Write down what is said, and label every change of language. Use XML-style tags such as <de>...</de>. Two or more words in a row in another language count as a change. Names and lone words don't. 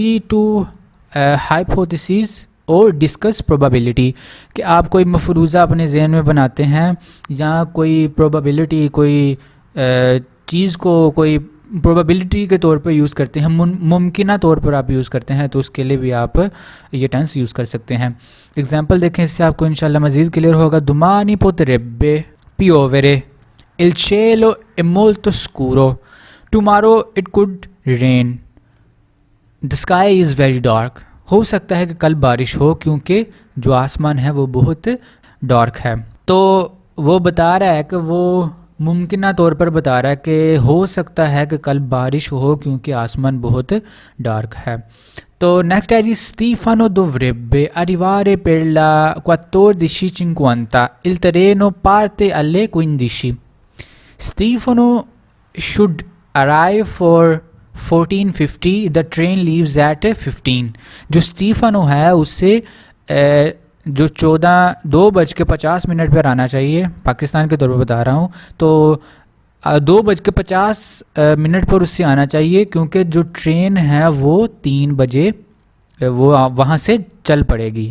<ur>نیکسٹ ہے جی</ur> <en>to hypothesis</en> <ur>اور</ur> <en>discuss probability,</en> <ur>کہ آپ کوئی مفروضہ اپنے ذہن میں بناتے ہیں یا کوئی پروبیبلٹی، کوئی چیز کو کوئی پروبیبلٹی کے طور پر یوز کرتے ہیں، ممکنہ طور پر آپ یوز کرتے ہیں، تو اس کے لیے بھی آپ یہ ٹینس یوز کر سکتے ہیں. ایگزامپل دیکھیں، اس سے آپ کو ان شاء اللہ مزید کلیئر ہوگا.</ur> <it>Domani potrebbe piovere il cielo è molto scuro,</it> <en>tomorrow it could rain, the sky is very dark।</en> <ur>ہو سکتا ہے کہ کل بارش ہو کیونکہ جو آسمان ہے وہ بہت ڈارک ہے. تو وہ بتا رہا ہے کہ وہ ممکنہ طور پر بتا رہا ہے کہ ہو سکتا ہے کہ کل بارش ہو کیونکہ آسمان بہت ڈارک ہے. تو نیکسٹ ہے جی,</ur> <it>Stefano dovrebbe arrivare per la 14:50, il treno parte alle 15।</it> <en>Stefano should arrive for 14:50, the train leaves at 15।</en> <ur>جو اسٹیفانو ہے اس سے جو 2:50 پر آنا چاہیے، پاکستان کے طور پر بتا رہا ہوں، تو 2:50 پر اس سے آنا چاہیے کیونکہ جو ٹرین ہے وہ 3 بجے وہ وہاں سے چل پڑے گی.</ur>